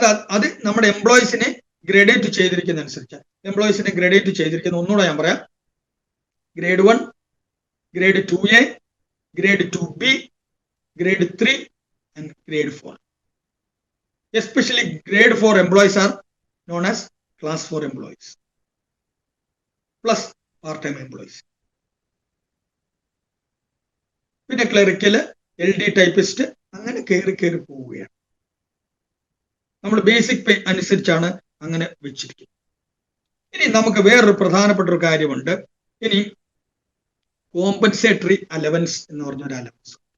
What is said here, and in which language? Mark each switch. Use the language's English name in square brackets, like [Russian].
[Malayalam] അത് നമ്മുടെ എംപ്ലോയീസിനെ ഗ്രേഡേറ്റ് ചെയ്തിരിക്കുന്ന അനുസരിച്ച്. എംപ്ലോയീസിനെ ഗ്രേഡേറ്റ് ചെയ്തിരിക്കുന്ന ഒന്നുകൂടെ ഞാൻ പറയാം. [English] Grade 1, grade 2A, grade 2B, grade 3 and grade 4. Especially grade 4 employees are known as class 4 employees plus part-time employees. [Malayalam] പിന്നെ ക്ലറിക്കല്, LD ടൈപ്പിസ്റ്റ്, അങ്ങനെ കയറി പോവുകയാണ്. നമ്മൾ ബേസിക് പേ അനുസരിച്ചാണ് അങ്ങനെ വെച്ചിരിക്കുന്നത്. ഇനി നമുക്ക് വേറൊരു പ്രധാനപ്പെട്ട ഒരു കാര്യമുണ്ട്. ഇനി കോമ്പൻസേറ്ററി അലവൻസ് എന്ന് പറഞ്ഞൊരു അലവൻസ്.